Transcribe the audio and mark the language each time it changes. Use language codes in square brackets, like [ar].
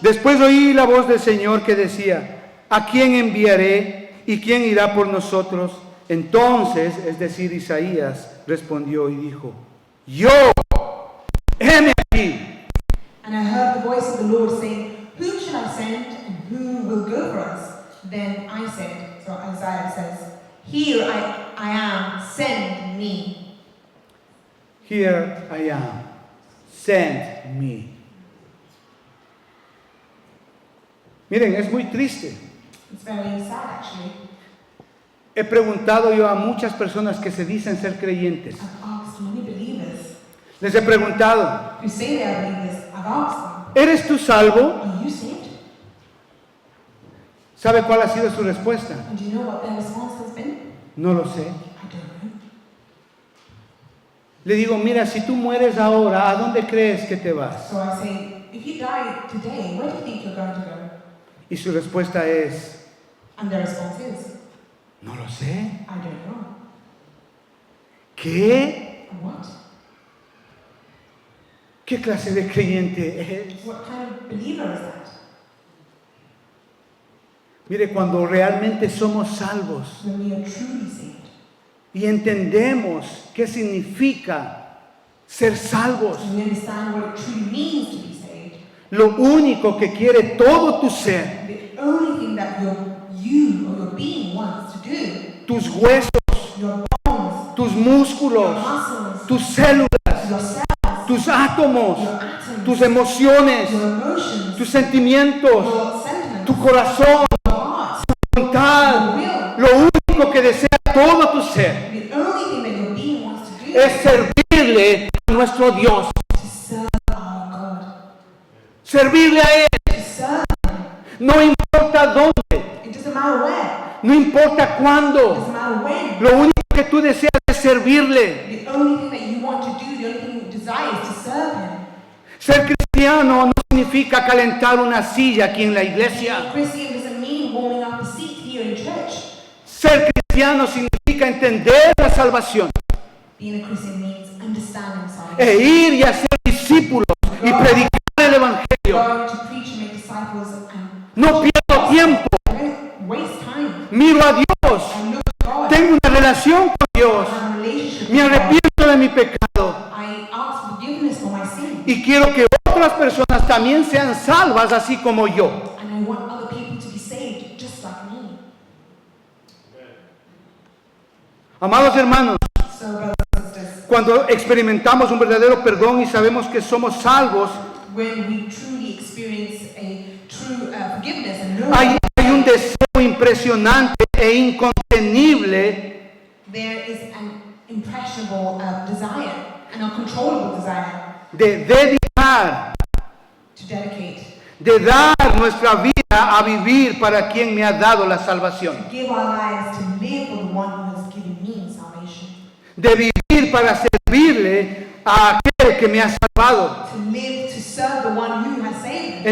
[es] Después oí la voz del Señor que decía, ¿a quién enviaré y quién irá por nosotros? Entonces, es decir, Isaías respondió y dijo, yo, heme aquí. [en] And I heard the voice of the Lord saying, whom shall I send and who will go for us? Then I said, so Isaiah says, here I am, send me. Here I am, send me. [es] Miren, es muy triste. [en] It's very sad actually. [es] He preguntado yo a muchas personas que se dicen ser creyentes. [en] I've asked many believers [es] Les he preguntado, [en] who say they are believers, I've asked them, [es] ¿eres tú salvo? [en] are you saved? [es] ¿Sabe cuál ha sido su respuesta? [en] And do you know what their response has been? [es] No lo sé. [en] I don't know. [es] Le digo, mira, si tú mueres ahora, ¿a dónde crees que te vas? [en] So I say, if you die today, where do you think you're going to go? [es] Y su respuesta es, [en] And their response is, [es] no lo sé. [en] I don't know. [es] ¿Qué? [en] What? [es] ¿Qué clase de creyente es? [en] What kind of believer is that? [es] Mire, cuando realmente somos salvos [en] When we are truly saved. [es] y entendemos qué significa ser salvos, [en] And we understand what it truly means to be saved. [es] lo único que quiere todo tu ser, [en] The only thing that you or your being wants to do, [es] tus huesos, [en] your bones, [es] tus [en] your [es] músculos, [en] muscles, [es] tus células, [en] your cells, [es] tus átomos, [en] your atoms, [es] tus emociones, [en] your emotions, [es] tus sentimientos, [en] your sentiments, [es] tu corazón, [en] your heart, [es] tu voluntad, [en] your will. [es] lo único que desea todo tu ser [en] The only thing that your being wants to do [es] es servirle a nuestro Dios, [en] to serve our God. [es] servirle a Él, [en] To serve Him. [es] no importa dónde, [en] It doesn't matter where. [es] no importa [en] It [es] cuándo, [en] doesn't matter when. [es] lo único que tú deseas es servirle. [en] The only thing that you want to do, the only thing you desire is to serve Him. [es] Ser cristiano no significa calentar una silla aquí en la iglesia. [en] Christian doesn't mean warming up a seat here in church. [es] Ser cristiano significa entender la salvación [en] Being a Christian means understanding salvation. [es] e ir y hacer discípulos y predicar el evangelio. [en] Going to preach and make disciples and [es] No pierdo tiempo, [en] don't waste time. [es] miro a Dios, [en] I look at God. [es] tengo una relación con Dios, [en] I have a relationship [es] me [en] with God. [es] arrepiento de mi pecado [en] I ask forgiveness for my sin. [es] y quiero que otras personas también sean salvas así como yo. [en] And I want other people to be saved just like me. [es] Amados hermanos, [en] So, brothers and sisters, [es] cuando experimentamos un verdadero perdón y sabemos que somos salvos, [en] when we truly experience a true forgiveness and know [es] hay un deseo impresionante e incontenible [en] there is an impressionable desire, an uncontrollable desire [es] de dedicar, [en] to dedicate, [es] de dar nuestra vida a vivir para quien me ha dado la salvación, [en] to give our lives, to live for the one who has given me salvation, [es] de vivir para servirle a aquel que me ha salvado [en] to live to serve the one who has saved me